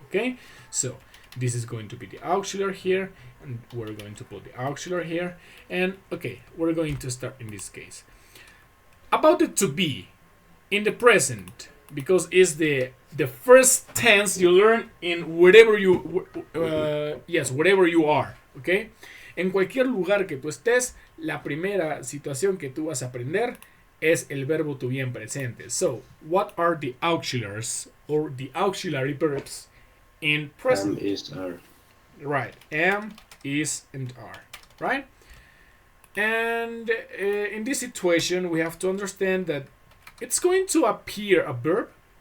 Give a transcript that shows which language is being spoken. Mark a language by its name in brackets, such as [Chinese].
[English] Okay, so this is going to be the auxiliary here, and we're going to put the auxiliary here, and okay, we're going to start in this case about the to be in the present, because it's the first tense you learn in wherever you wherever you are, okay? [Spanish] En cualquier lugar que tú estés, la primera situación que tú vas a aprender es el verbo to be en presente. [English] So, what are the auxiliaries or the auxiliary verbs in present? Am, is, are. Right. Am, is, and are. Right? And in this situation, we have to understand that it's going to appear a verb.